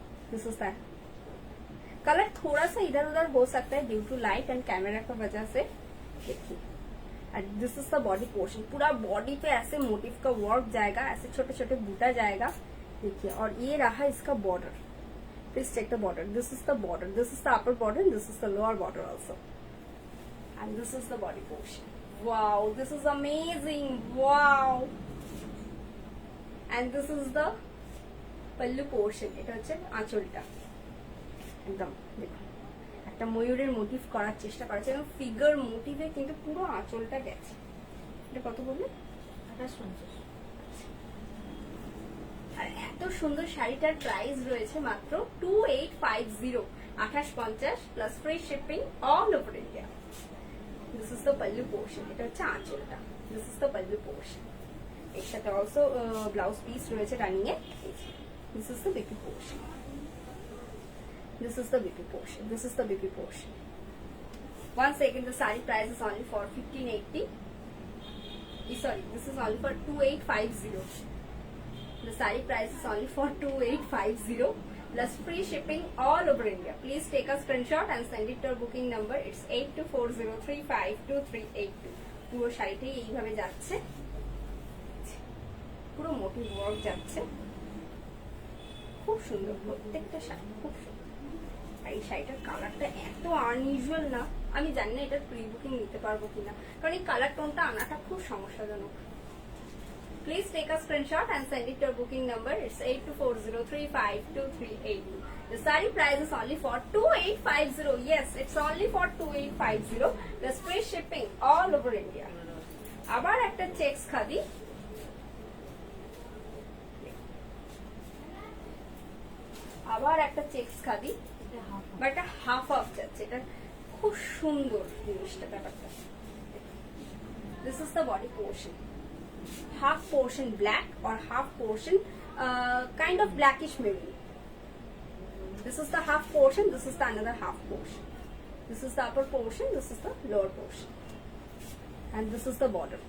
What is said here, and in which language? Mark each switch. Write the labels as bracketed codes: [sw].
[en] This is that color [hi] थोड़ा सा इधर उधर हो सकता है due to light and camera की वजह से। देखिए, [en] and this is the body portion. [hi] पूरा बॉडी पे ऐसे मोटिव का वर्क जाएगा, ऐसे छोटे छोटे बूटा जाएगा। देखिए, और ये रहा इसका border. [en] Please check the border. This is the border. This is the upper border. This is the lower border also. And this is the body portion. Wow, this is amazing. Wow. And this is the pallu portion. [bn] এটা হচ্ছে আঁচলটা। একদম দেখুন একটা ময়ূরের motive করার চেষ্টা করেছে এবং ফিগার মোটিভে কিন্তু পুরো আঁচলটা গেছে। এটা কত বললে? 2850। আর এত সুন্দর শাড়িটার প্রাইস রয়েছে মাত্র 2850, 2850 [en] Plus free shipping all over India. This is the pallu portion. [bn] এটা হচ্ছে আঁচলটা। [en] This is the pallu portion. [bn] এর সাথে অলসো ব্লাউজ পিস রয়েছে running A. [en] This is the BP portion, this is the BP portion, this is the BP portion. Once again, the saree price is only for 1580. Sorry, this is only for 2850. The saree price is only for 2850 plus free shipping all over India. Please take a screenshot and send it to our booking number. It's 8240352382. [bn] পুরো শাড়িটাই এইভাবে যাচ্ছে, পুরো motive work যাচ্ছে, খুব সুন্দর প্রত্যেকটা শাড়ি, খুব সুন্দর। আর এই শাড়িটার কালারটা এত আনইউজুয়াল না, আমি জানি না এটার প্রি বুকিং নিতে পারবো কিনা, কারণ এই কালার টোনটা আনাটা খুব সমস্যাজনক। [en] Please take a screenshot and send it to our booking number. It's 8240352382. The saree price is only for 2850. Yes, it's only for 2850. Plus free shipping all over India. [bn] আবার একটা checks khadi, আবার একটা চেকস খাদি, বা এটা half half যাচ্ছে, এটা খুব সুন্দর জিনিসটা, ব্যাপারটা। [en] This is the body portion. Half portion black or half portion kind of blackish maroon. This is the half portion, this is the another half portion. This is the upper portion, this is the lower portion. And this is the border.